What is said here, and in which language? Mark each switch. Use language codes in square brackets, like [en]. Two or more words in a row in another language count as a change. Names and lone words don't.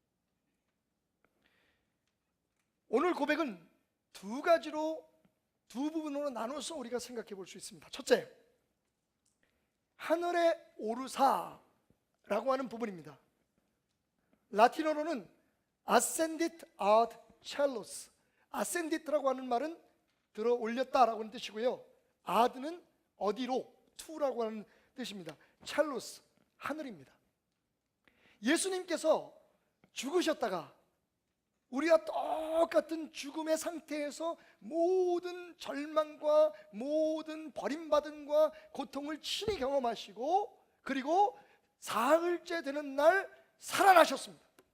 [ko] 오늘 고백은 두 부분으로 나눠서 우리가 생각해 볼 수 있습니다. 첫째, 하늘에 오르사라고 하는 부분입니다. [la] 라틴어로는 ascendit ad caelus, [ko] ascendit라고 하는 말은 들어 올렸다라고 하는 뜻이고요, ad는 어디로, to라고 하는 뜻입니다. caelus, 하늘입니다. 예수님께서 죽으셨다가 우리와 똑같은 죽음의 상태에서 모든 절망과 모든 버림받음과 고통을 친히 경험하시고 그리고 사흘째 되는 날 살아나셨습니다.